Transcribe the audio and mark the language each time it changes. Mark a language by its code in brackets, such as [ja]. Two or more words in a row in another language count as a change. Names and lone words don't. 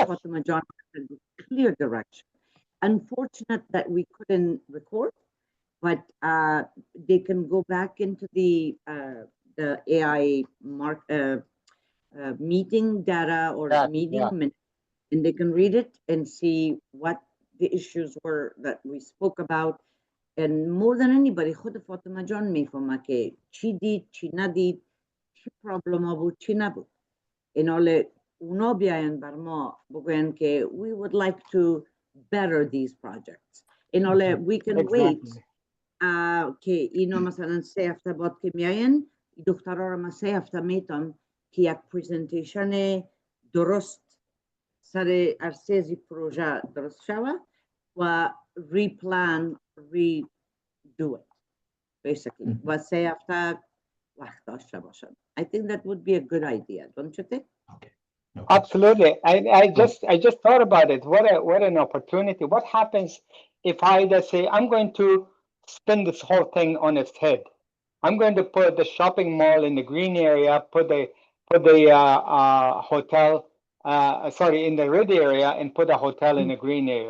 [en] Fatima John had a clear direction. Unfortunate that we couldn't record, but they can go back into the AI meeting data or that meeting yeah. minutes, and they can read it and see what the issues were that we spoke about. And more than anybody, [fa] خود فاطمه جان میفهمه که چی دید چی ندید چی پرابلم بود چی نبود. این حال اونا بیاین بر ما بگوین که [en] we would like to better these projects. [fa] این حال [en] we can wait Exactly. [fa] که اینا مثلا 3 هفته بعد که میاین دخترها رو من 3 هفته میتم که یک پریزنتیشن درست سر ارسیزی پروژه درست شوه و [en] replan, redo it, basically. [fa] و 3 هفته وقت داشته باشن. [en] I think that would be a good idea, don't you think? Okay. Okay. Absolutely. I just thought about it. What an opportunity. What happens if I just say I'm going to spin this whole thing on its head? I'm going to put the shopping mall in the green area, put the hotel sorry, in the red area, and put a hotel in the green area.